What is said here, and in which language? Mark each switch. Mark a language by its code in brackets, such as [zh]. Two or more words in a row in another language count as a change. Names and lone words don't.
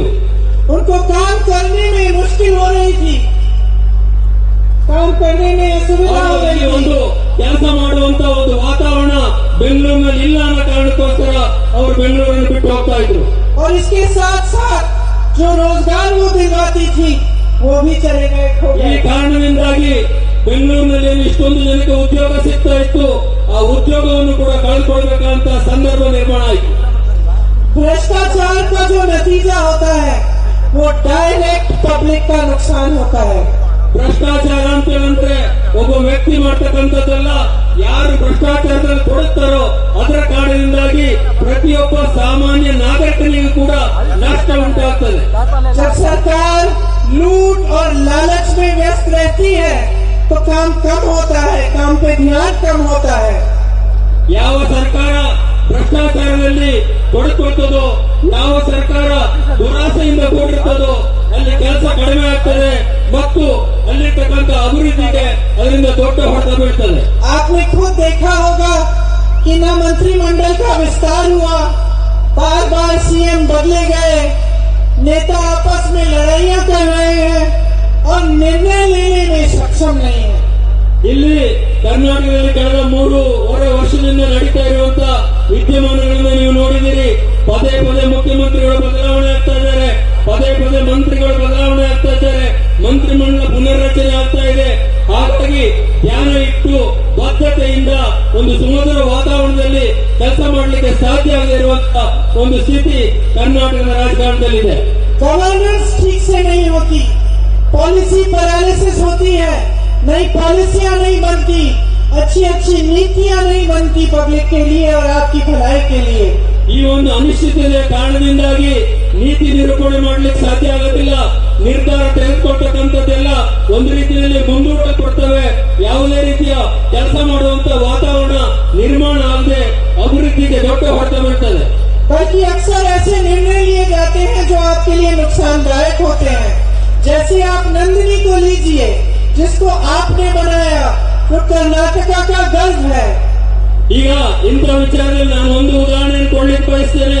[hi] उनको काम करने में मुश्किल हो रही थी. काम करने में असुविधा हो रही ಒಂದು थी. [kn] ಕೆಲಸ ಮಾಡುವಂತ ಒಂದು ವಾತಾವರಣ ಬೆಂಗಳೂರಿನಲ್ಲಿ ಇಲ್ಲ ಅನ್ನೋ ಕಾರಣಕ್ಕೋಸ್ಕರ ಅವರು ಬೆಂಗಳೂರನ್ನು ಬಿಟ್ಟು ಹೋಗ್ತಾ ಇದ್ರು. [hi] और इसके साथ साथ जो रोजगार वो दिलवाती थी वो भी चले गए, खो ಈ गए. [kn] ಕಾರಣದಿಂದಾಗಿ ಬೆಂಗಳೂರಿನಲ್ಲಿ ಇಷ್ಟೊಂದು ಜನಕ್ಕೆ ಉದ್ಯೋಗ ಸಿಗ್ತಾ ಇತ್ತು, ಆ ಉದ್ಯೋಗವನ್ನು ಕೂಡ ಕಳೆದುಕೊಳ್ಬೇಕಂತ ಸಂದರ್ಭ ನಿರ್ಮಾಣ ಆಯಿತು. [hi] भ्रष्टाचार का जो नतीजा होता है वो [en] direct public [hi] का नुकसान होता है. [kn] ಭ್ರಷ್ಟಾಚಾರ ಅಂತೇಳಂದ್ರೆ ಒಬ್ಬ ವ್ಯಕ್ತಿ ಮಾಡ್ತಕ್ಕಂಥದ್ದಲ್ಲ, ಯಾರು ಭ್ರಷ್ಟಾಚಾರದಲ್ಲಿ ತೊಡಗ್ತಾರೋ ಅದರ ಕಾರಣದಿಂದಾಗಿ ಪ್ರತಿಯೊಬ್ಬ ಸಾಮಾನ್ಯ ನಾಗರಿಕನಿಗೂ ಕೂಡ ನಷ್ಟ ಉಂಟಾಗ್ತದೆ. [hi] जब सरकार लूट और लालच में व्यस्त रहती है तो काम कम होता है, काम पे ध्यान कम होता है. [kn] ಯಾವ ಸರ್ಕಾರ ಭ್ರಷ್ಟಾಚಾರದಲ್ಲಿ ತೊಡಕೊಳ್ತದೋ, ಯಾವ ಸರ್ಕಾರ ದುರಾಸೆಯಿಂದ ಕೂಡಿರ್ತದೋ ಅಲ್ಲಿ ಕೆಲಸ ಕಡಿಮೆ ಆಗ್ತದೆ ಮತ್ತು ಅಲ್ಲಿರ್ತಕ್ಕಂಥ ಅಭಿವೃದ್ಧಿಗೆ ಅದರಿಂದ ದೊಡ್ಡ ಹೊಡೆತ ಬೀಳ್ತದೆ. [hi] आपने खुद देखा होगा कि न मंत्रिमंडल का विस्तार हुआ, बार बार सीएम बदले गए, नेता आपस में लड़ाइयां कर रहे हैं और निर्णय लेने में सक्षम नहीं है। [kn] ಇಲ್ಲಿ ಕರ್ನಾಟಕದಲ್ಲಿ ಕಳೆದ 3.5 ವರ್ಷದಿಂದ ನಡೀತಾ ಇರುವಂತಹ ವಿದ್ಯಮಾನಗಳನ್ನು ನೀವು ನೋಡಿದಿರಿ. ಪದೇ ಪದೇ ಮುಖ್ಯಮಂತ್ರಿಗಳು ಬದಲಾವಣೆ ಆಗ್ತಾ ಇದ್ದಾರೆ, ಪದೇ ಪದೇ ಮಂತ್ರಿಗಳು ಬದಲಾವಣೆ ಆಗ್ತಾ ಇದ್ದಾರೆ, ಮಂತ್ರಿಮಂಡಲ ಪುನರ್ರಚನೆ ಆಗ್ತಾ ಇದೆ. ಹಾಗಾಗಿ ಧ್ಯಾನ ಇಟ್ಟು ಬದ್ಧತೆಯಿಂದ ಒಂದು ಸುಮಧುರ ವಾತಾವರಣದಲ್ಲಿ ಕೆಲಸ ಮಾಡಲಿಕ್ಕೆ ಸಾಧ್ಯ ಆಗದೇ ಇರುವಂತಹ ಒಂದು ಸ್ಥಿತಿ ಕರ್ನಾಟಕದ ರಾಜಕಾರಣದಲ್ಲಿದೆ. [hi] गवर्नेंस ठीक से नहीं होती, [en] policy paralysis [hi] होती है, नई पॉलिसियां नहीं बनती, अच्छी अच्छी नीतियां नहीं बनती पब्लिक के लिए और आपकी भलाई के लिए। [kn] ಈ ಒಂದು ಅನಿಶ್ಚಿತತೆಯ ಕಾರಣದಿಂದಾಗಿ ನೀತಿ ನಿರೂಪಣೆ ಮಾಡಲಿಕ್ಕೆ ಸಾಧ್ಯ ಆಗೋದಿಲ್ಲ. ನಿರ್ಧಾರ ತೆಗೆದುಕೊಳ್ತಕ್ಕಂಥದ್ದೆಲ್ಲ ಒಂದು ರೀತಿಯಲ್ಲಿ ಮುಂದೂಡಲ್ಪಡ್ತವೆ. ಯಾವುದೇ ರೀತಿಯ ಕೆಲಸ ಮಾಡುವಂತ ವಾತಾವರಣ ನಿರ್ಮಾಣ ಆಗದೆ ಅಭಿವೃದ್ಧಿಗೆ ದೊಡ್ಡ ಹೊಡೆತ ಬೀಳ್ತದೆ. [hi] बल्कि अक्सर ऐसे निर्णय लिए जाते हैं जो आपके लिए नुकसानदायक होते हैं। जैसे आप नंदिनी को लीजिए, जिसको आपने बनाया, जो कर्नाटका का गर्व है। [kn] ಈಗ ಇಂಥ ವಿಚಾರದಲ್ಲಿ ನಾನು ಒಂದು ಉದಾಹರಣೆಯನ್ನು ಕೊಡ್ಲಿಕ್ಕೆ ಬಯಸ್ತೇನೆ.